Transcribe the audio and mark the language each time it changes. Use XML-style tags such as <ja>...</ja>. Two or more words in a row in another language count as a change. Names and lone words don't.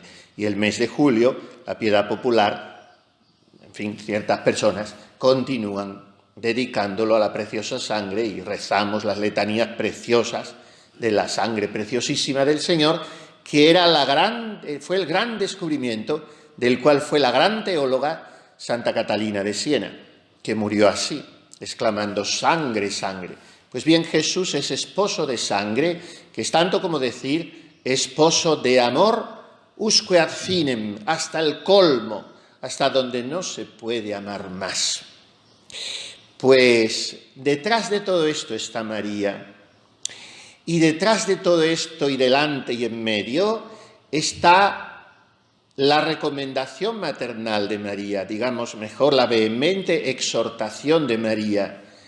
<es>Y el mes de julio, la piedad popular, en fin, ciertas personas continúan dedicándolo a la preciosa sangre y rezamos las letanías preciosas de la sangre preciosísima del Señor, que era fue el gran descubrimiento del cual fue la gran teóloga Santa Catalina de Siena, que murió así, exclamando sangre, sangre. Pues bien, Jesús es esposo de sangre, que es tanto como decir esposo de amor,</es> <la>usque ad finem,</la> <es>hasta el colmo, hasta donde no se puede amar más. Pues detrás de todo esto está María, y detrás de todo esto y delante y en medio está la recomendación maternal de María, digamos mejor, la vehemente exhortación de María.</es>